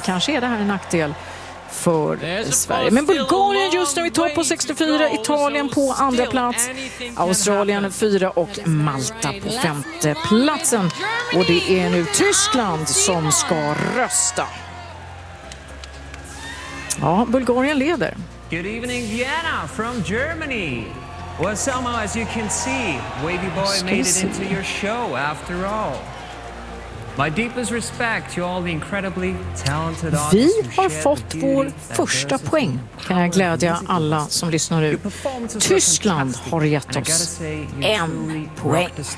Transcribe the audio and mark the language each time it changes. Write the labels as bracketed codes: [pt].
[sv] Kanske är det här en nackdel för Sverige. Men Bulgarien just nu i topp på 64, Italien på andra plats, Australien 4 och Malta på femte platsen. Och det är nu Tyskland som ska rösta. Ja, Bulgarien leder. [en] Good evening, Vienna from Germany. Well, Selma, as you can see, Wavy Boy made it into your show after all. My deepest respect to all the incredibly talented artists. [sv] Vi har fått vår första poäng. Kan jag glädja alla som lyssnar ut. Tyskland har gett oss en poäng.